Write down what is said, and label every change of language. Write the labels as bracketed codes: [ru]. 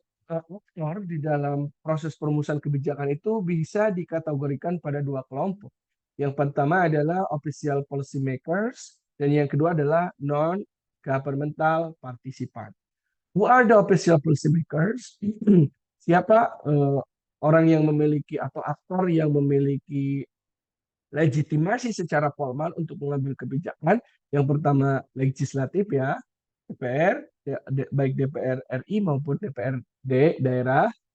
[id] aktor di dalam proses perumusan kebijakan itu bisa dikategorikan pada dua kelompok. Yang pertama adalah [en] official policy makers [id] dan yang kedua adalah [en] non-governmental participant. Who are the official policy makers? [id] Siapa orang yang memiliki atau aktor yang memiliki legitimasi secara formal untuk mengambil kebijakan? Yang pertama legislatif ya, DPR, baik DPR RI maupun DPRD daerah.